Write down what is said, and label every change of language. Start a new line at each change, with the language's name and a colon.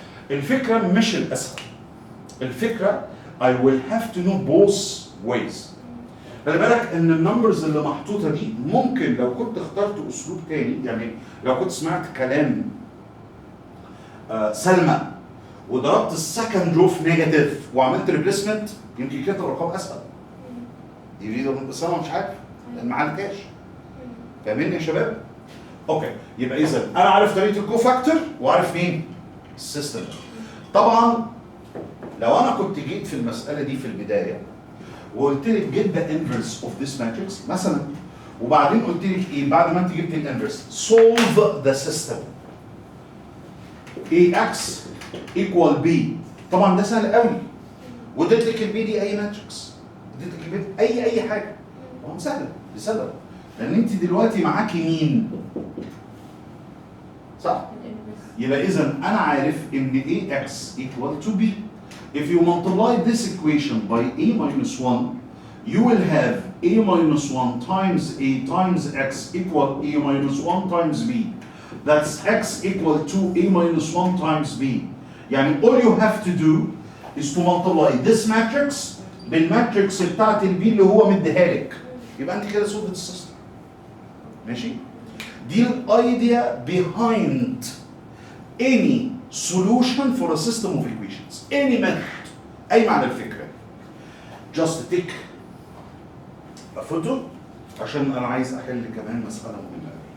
Arabic: الفكره مش الاسهل، الفكره
English: I will have to know both ways.
Arabic: خلي بالك ان النمبرز اللي محطوطه دي ممكن لو كنت اخترت اسلوب تاني، يعني لو كنت سمعت كلام سلمى وضربت السكند رو في نيجاتيف وعملت ريبليسمنت يمكن كانت الارقام اسهل. دي بس انا مش عارف لان ما عملتهاش. فاهمين يا شباب؟ اوكي، يبقى اذا انا عارف طريقه الكوفاكتور وعارف مين؟ السيستم. طبعا لو انا كنت جيت في المساله دي في البدايه وقلت لك
English: get the inverse of this matrix
Arabic: مثلا، وبعدين قلت لك ايه بعد ما انت جبت الانفرس؟
English: Solve the system AX equal B.
Arabic: طبعا ده سهل قوي، واديت لك البي دي اي ماتريكس، اديت لك البي اي حاجه، طبعا سهله لسبب لان انت دلوقتي معاكي مين؟ صح؟ يبقى اذا انا عارف ان
English: AX equal to B. If you multiply this equation by A minus 1, you will have A minus 1 times A times X equal A minus 1 times B. That's X equal to A minus 1 times B. يعني all you have to do is to multiply this matrix
Arabic: بالماتريكس بتاعت البي اللي هو مديها لك. يبقى انت كده solved السيستم. ماشي؟ دي الايديا
English: behind any solution for a system of equations. Any method.
Arabic: أي معنى الفكرة؟
English: Just take a photo
Arabic: عشان أنا عايز أحل كمان مسألة مهمة.